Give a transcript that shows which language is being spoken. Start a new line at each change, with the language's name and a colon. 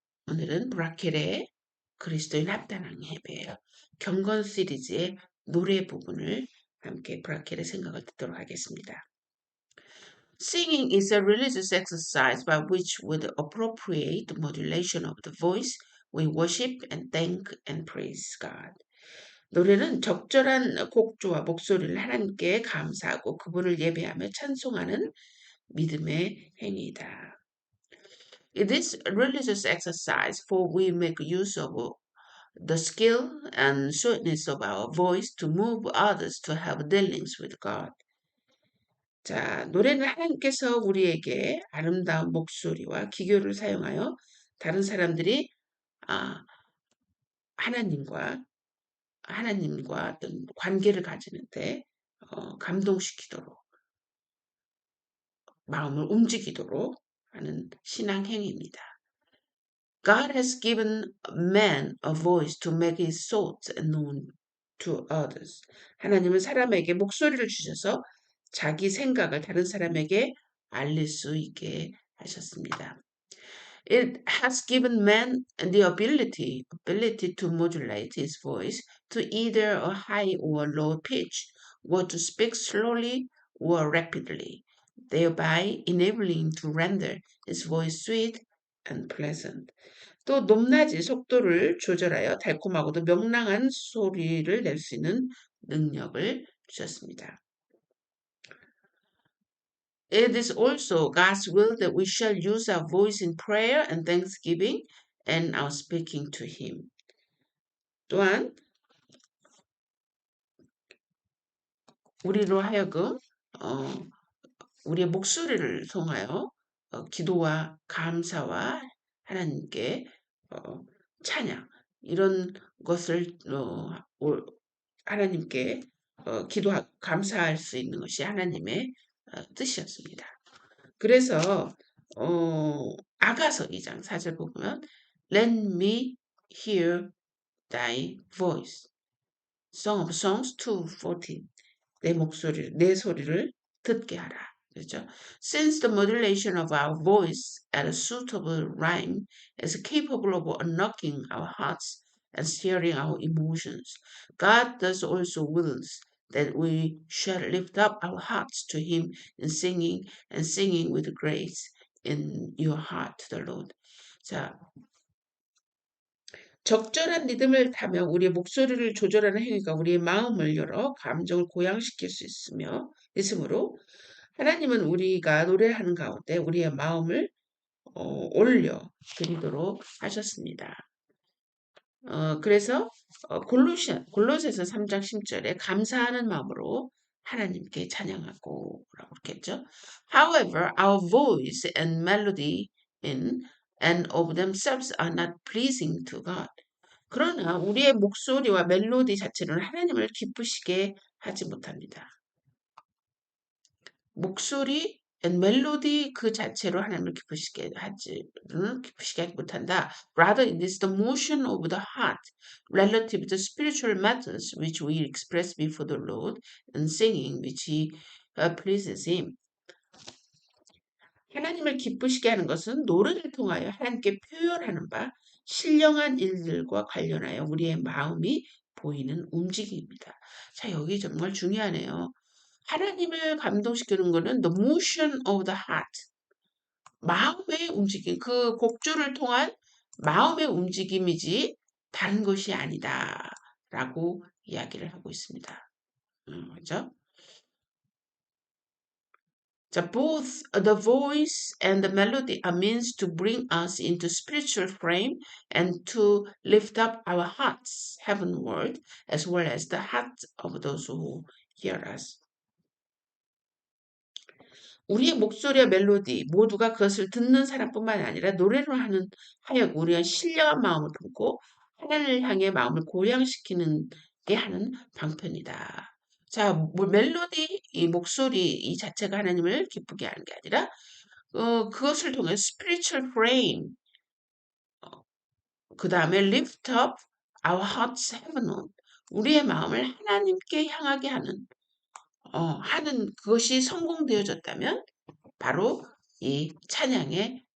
Korean: 오늘은 브라켈의 그리스도인 합단왕 예배예요. 경건 시리즈의 노래 부분을 함께 브라켈의 생각을 듣도록 하겠습니다.
English: Singing is a religious exercise by which with appropriate modulation of the voice we worship and thank and praise God.
Korean: 노래는 적절한 곡조와 목소리를 하나님께 감사하고 그분을 예배하며 찬송하는 믿음의 행위이다.
English: It is a religious exercise, for we make use of the skill and sweetness of our voice to move others to have dealings with God.
Korean: 자, 노래는 하나님께서 우리에게 아름다운 목소리와 기교를 사용하여 다른 사람들이 아, 하나님과 어떤 관계를 가지는데 감동시키도록 마음을 움직이도록 하는 신앙 행위입니다.
English: God has given man a voice to make his thoughts known to others.
Korean: 하나님은 사람에게 목소리를 주셔서 자기 생각을 다른 사람에게 알릴 수 있게 하셨습니다.
English: It has given man the ability to modulate his voice to either a high or low pitch, or to speak slowly or rapidly, thereby enabling to render his voice sweet and pleasant.
Korean: 또 높낮이 속도를 조절하여 달콤하고도 명랑한 소리를 낼 수 있는 능력을 주셨습니다.
English: It is also God's will that we shall use our voice in prayer and thanksgiving and our speaking to Him.
Korean: 또한 우리로 하여금 우리의 목소리를 통하여 기도와 감사와 하나님께 찬양 이런 것을 하나님께 감사할 수 있는 것이 하나님의 뜻이었습니다. 그래서 아가서 2장 4절 보면
English: Let me hear thy voice. Song of Songs 2:14.
Korean: 내 소리를 듣게 하라. 그렇죠?
English: Since the modulation of our voice at a suitable rhyme is capable of unlocking our hearts and stirring our emotions, God does also wills that we shall lift up our hearts to Him in singing and singing with grace in your heart to the Lord.
Korean: 자, 적절한 리듬을 타며 우리의 목소리를 조절하는 행위가 우리의 마음을 열어 감정을 고양시킬 수 있으므로 하나님은 우리가 노래하는 가운데 우리의 마음을 올려 드리도록 하셨습니다. 그래서 골로새서 3장 10절에 감사하는 마음으로 하나님께 찬양하고 라고 그랬겠죠.
English: However, our voice and melody in and of themselves are not pleasing to God.
Korean: 그러나 우리의 목소리와 멜로디 자체는 하나님을 기쁘시게 하지 못합니다. 목소리 멜로디 그 자체로 하나님을 기쁘시게 하지 못한다.
English: Rather, it is the motion of the heart relative to spiritual matters which we express before the Lord and singing which He pleases Him.
Korean: 하나님을 기쁘시게 하는 것은 노래를 통하여 하나님께 표현하는 바 신령한 일들과 관련하여 우리의 마음이 보이는 움직임입니다. 자, 여기 정말 중요하네요. 하나님을 감동시키는 것은
English: the motion of the heart.
Korean: 마음의 움직임, 그 곡조를 통한 마음의 움직임이지 다른 것이 아니다. 라고 이야기를 하고 있습니다. 그죠?
English: So both the voice and the melody are means to bring us into spiritual frame and to lift up our hearts heavenward as well as the hearts of those who hear us.
Korean: 우리의 목소리와 멜로디 모두가 그것을 듣는 사람뿐만 아니라 노래로 하여 우리가 신령한 마음을 품고 하나님을 향해 마음을 고양시키는 게 하는 방편이다. 자, 멜로디, 이 목소리 이 자체가 하나님을 기쁘게 하는 게 아니라 그것을 통해
English: spiritual frame,
Korean: 그 다음에
English: lift up our hearts heavenward,
Korean: 우리의 마음을 하나님께 향하게 하는 그것이 성공되어졌다면 바로 이 찬양의